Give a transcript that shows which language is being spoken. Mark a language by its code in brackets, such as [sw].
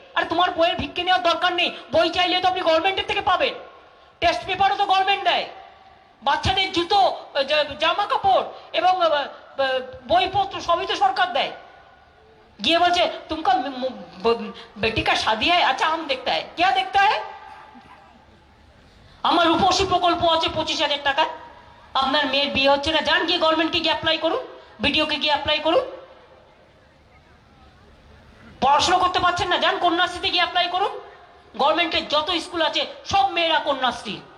[bn] আর তোমার বইয়ের ভিক্ষে নেওয়ার দরকার নেই, বই চাইলে তো আপনি গভর্নমেন্টের থেকে পাবেন। টেস্ট পেপারও তো গভর্নমেন্ট দেয়, বাচ্চাদের জুতো, জামা কাপড় এবং বইপত্র সবই তো সরকার দেয়। গিয়ে বলছে [hi] तुमका बेटी का शादी है, अच्छा हम देखता है, क्या देखता है? [bn] আমার রূপসী প্রকল্প আছে 25,000 টাকা, আপনার মেয়ের বিয়ে হচ্ছে না, যান গিয়ে গভর্নমেন্টকে গিয়ে অ্যাপ্লাই করুন, বিডিওকে গিয়ে অ্যাপ্লাই করুন। পড়াশোনা করতে পারছেন না, যান কন্যাশ্রীতে গিয়ে অ্যাপ্লাই করুন। গভর্নমেন্টের যত স্কুল আছে সব মেয়েরা কন্যাশ্রী।